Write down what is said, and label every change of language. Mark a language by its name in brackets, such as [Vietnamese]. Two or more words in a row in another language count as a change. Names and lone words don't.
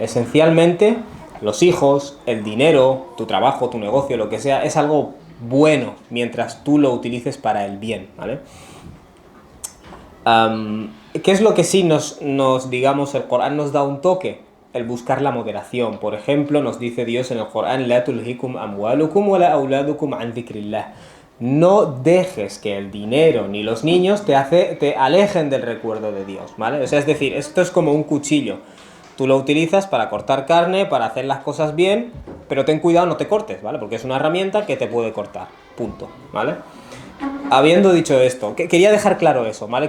[Spanish] Esencialmente, los hijos, el dinero, tu trabajo, tu negocio, lo que sea, es algo bueno mientras tú lo utilices para el bien, ¿vale? ¿Qué es lo que sí digamos, el Corán nos da un toque? El buscar la moderación. Por ejemplo, nos dice Dios en el Corán: [Arabic] "لا تلهكم أموالكم ولا أولادكم عن ذكر الله". [Spanish] No dejes que el dinero ni los niños te alejen del recuerdo de Dios, ¿vale? O sea, es decir, esto es como un cuchillo. Tú lo utilizas para cortar carne, para hacer las cosas bien, pero ten cuidado, no te cortes, ¿vale? Porque es una herramienta que te puede cortar, punto, ¿vale? Habiendo dicho esto, quería dejar claro eso, ¿vale?